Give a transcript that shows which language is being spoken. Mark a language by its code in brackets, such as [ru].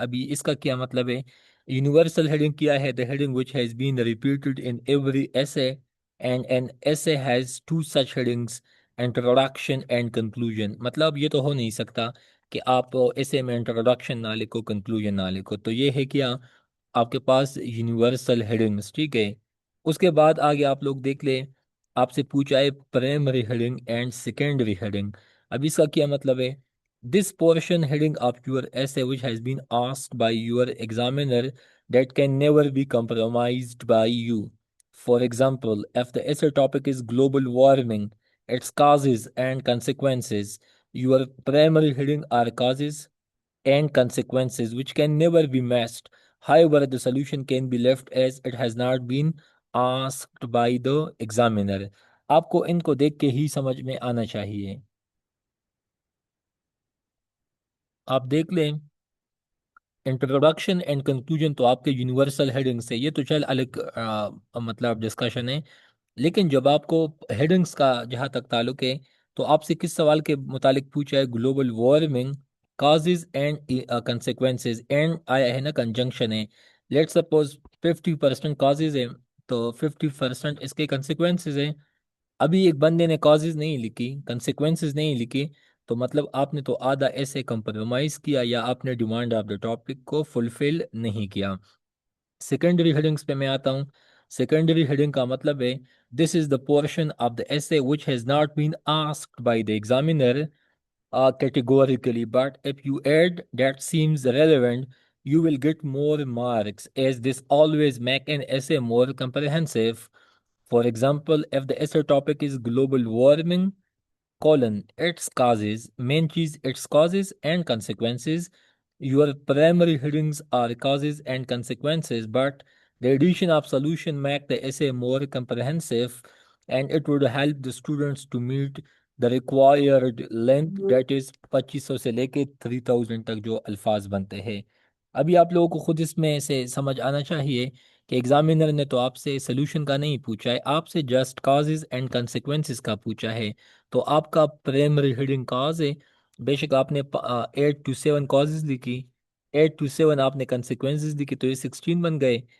[ur] ابھی اس کا کیا مطلب ہے؟ یونیورسل ہیڈنگ کیا ہے؟ [en] The heading which has been repeated in every essay and an essay has two such headings, introduction and conclusion. [ur] مطلب یہ تو ہو نہیں سکتا کہ آپ ایسے میں انٹروڈکشن نہ لکھو کنکلوژن نہ لکھو. تو یہ ہے کیا آپ کے پاس یونیورسل ہیڈنگز. ٹھیک ہے. اس کے بعد آگے آپ لوگ دیکھ لیں، آپ سے پوچھا ہے primary heading and secondary heading. اب اس کا کیا مطلب ہے؟ [en] This portion heading of your essay which has been asked by your examiner that can never be compromised by you. For example, if the essay topic is global warming, its causes and consequences, your primary heading are causes and consequences which can never be matched. However, the solution can be left as it has not been asked by the examiner. [ur] آپ کو ان کو دیکھ کے ہی سمجھ میں آنا چاہیے. آپ دیکھ لیں انٹروڈکشن اینڈ کنکلوژن تو آپ کے یونیورسل ہیڈنگ سے، یہ تو چل الگ مطلب ڈسکشن ہے. لیکن جب آپ کو ہیڈنگس کا جہاں تک تعلق ہے تو آپ سے کس سوال کے متعلق پوچھا ہے؟ Global warming, causes and consequences. And آیا ہے نا کنجنکشن ہے. لیٹ سپوز 50% کازز ہے تو 50% اس کے کنسیکوینسز ہیں. ابھی ایک بندے نے کازز نہیں لکھی، کنسیکوینسز نہیں لکھی، تو مطلب آپ نے تو آدھا ایسے کمپرومائز کیا یا آپ نے [en] demand of the topic [ur] کو فلفل نہیں کیا. سیکنڈری ہیڈنگس پہ میں آتا ہوں. سیکنڈری ہیڈنگ کا مطلب ہے [en] This is the portion of the essay which has not been asked by the examiner categorically, but if you add that seems relevant you will get more marks as this always make an essay more comprehensive. For example, if the essay topic is global warming, colon, its causes, main cheese, its causes and consequences. Your primary headings are causes and consequences, but the addition of solution make the essay more comprehensive and it would help the students to meet the required length that is 2500 [ur] سے لے کے 3000 تک جو الفاظ بنتے ہیں. ابھی آپ لوگوں کو خود اس میں سے سمجھ آنا چاہیے کہ ایگزامینر نے تو آپ سے سلوشن کا نہیں پوچھا ہے، آپ سے جسٹ کازز اینڈ کنسیکوینسز کا پوچھا ہے. تو آپ کا پرائمری ہیڈنگ کاز ہے، بے شک آپ نے 8 to 7 کازز لکھی، 8 to 7 آپ نے کنسیکوینسز لکھی تو یہ 16 بن گئے.